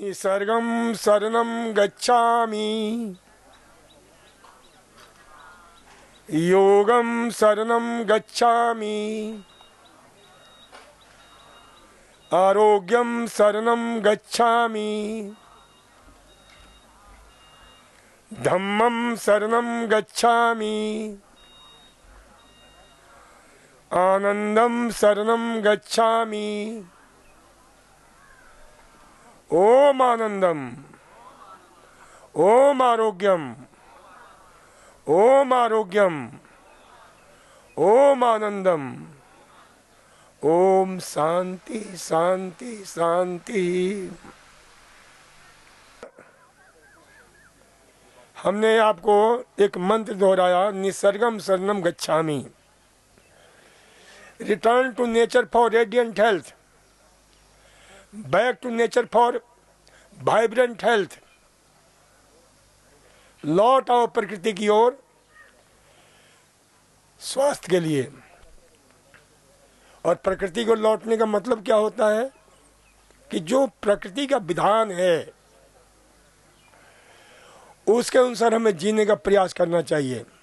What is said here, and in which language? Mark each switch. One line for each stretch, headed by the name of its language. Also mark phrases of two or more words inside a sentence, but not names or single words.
Sanskrit: निसर्गं शरणं गच्छामि, योगं शरणं गच्छामि, आरोग्यं शरणं गच्छामि, धम्मं शरणं गच्छामि, आनंदं शरणं गच्छामि। ओम आनंदम, ओम आरोग्यम, ओम आरोग्यम, ओम आनंदम, ओम शांति शांति शांति।
Hindi: हमने आपको एक मंत्र दोहराया,
Sanskrit: निसर्गम शरणम गच्छामि।
English: Return to nature for radiant health, back to nature for vibrant health.
Hindi: लौट आओ प्रकृति की ओर स्वास्थ्य के लिए। और प्रकृति को लौटने का मतलब क्या होता है कि जो प्रकृति का विधान है उसके अनुसार हमें जीने का प्रयास करना चाहिए।